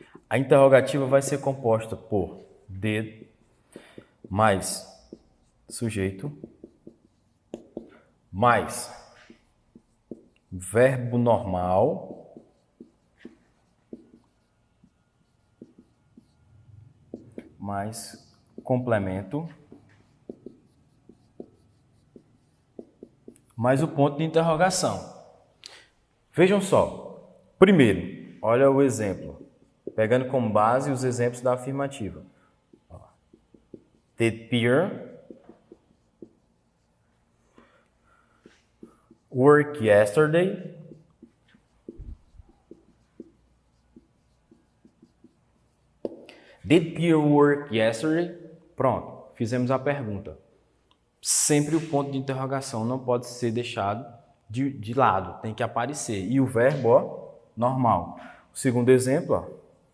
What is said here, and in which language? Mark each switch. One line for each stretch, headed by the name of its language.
Portuguese: A interrogativa vai ser composta por did mais sujeito mais verbo normal mais complemento mais o ponto de interrogação. Vejam só. Primeiro, olha o exemplo. Pegando como base os exemplos da afirmativa.
English: Did Pierre work yesterday? Did Pierre work yesterday?
Portuguese: Pronto, fizemos a pergunta. Sempre o ponto de interrogação não pode ser deixado de lado, tem que aparecer. E o verbo, ó, normal. O segundo exemplo, ó.